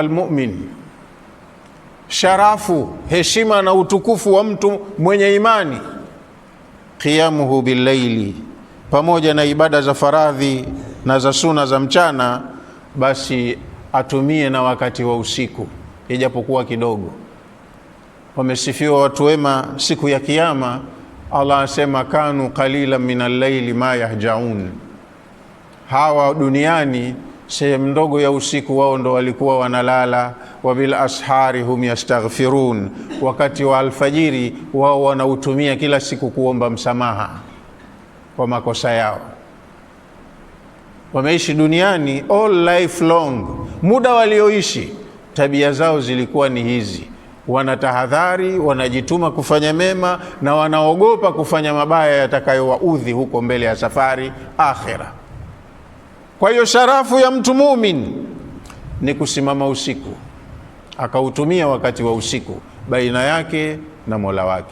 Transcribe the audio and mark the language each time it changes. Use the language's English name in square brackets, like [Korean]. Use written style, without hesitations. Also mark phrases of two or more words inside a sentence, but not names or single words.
[Swahili] almu'min, sharafu, heshima na utukufu wa mtu mwenye imani, [Arabic] قيامه بالليل, [Swahili] pamoja na ibada za faradhi na za suna za mchana, basi atumie na wakati wa usiku ijapokuwa kidogo. Wamesifiwa watu wema siku ya Kiyama, Allah asema [Arabic] كانوا قليلا من الليل ما يهجعون, [Swahili] hawa duniani sehemu ndogo ya usiku wao ndo walikuwa wanalala. [Arabic] وبالأسحار هم يستغفرون, [Swahili] wakati wa alfajiri wao wanautumia kila siku kuomba msamaha kwa makosa yao. Wameishi duniani [English] all life long, [Swahili] muda walioishi tabia zao zilikuwa ni hizi, wanatahadhari, wanajituma kufanya mema na wanaogopa kufanya mabaya yatakayowaudhi huko mbele ya safari akhira. Kwa hiyo sharafu ya mtu mumin ni kusimama usiku, akautumia wakati wa usiku baina yake na Mola wake.